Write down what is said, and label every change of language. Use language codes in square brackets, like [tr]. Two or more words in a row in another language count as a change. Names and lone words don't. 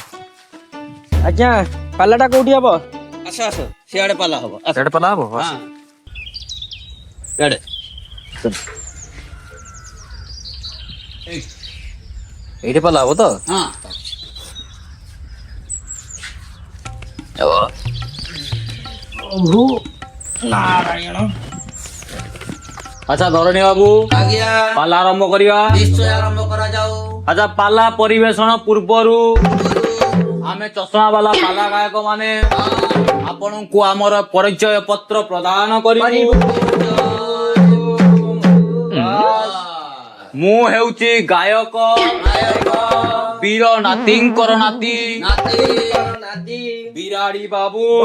[or] ଆଜ୍ଞା ପାଲାଟା କୋଉଠି ହବ? ଆସ ଆସ ସିଆଡେ ପାଲା ହବ। ଆସ। ସେଟା ପାଲା ହବ? ହଁ। ସିଆଡେ। ଏଇଠି ପାଲା ହବ ତ? ହଁ। ଆଚ୍ଛା ଧରଣୀ ବାବୁ ଆଜ୍ଞା ପାଲା ଆରମ୍ଭ କରିବା। ନିଶ୍ଚୟ ଆରମ୍ଭ କରାଯାଉ। ଆଚ୍ଛା ପାଲା ପରିବେଷଣ ପୂର୍ବରୁ ଆମେ ଚଷମା ବାଲା ପାଲା ଗାୟକ ମାନେ ଆପଣଙ୍କୁ ଆମର ପରିଚୟ ପତ୍ର ପ୍ରଦାନ କରିବୁ। ମୁଁ ହେଉଛି ଗାୟକ ବୀର ନାତିଙ୍କର ନାତି ବିରାଡି ବାବୁ।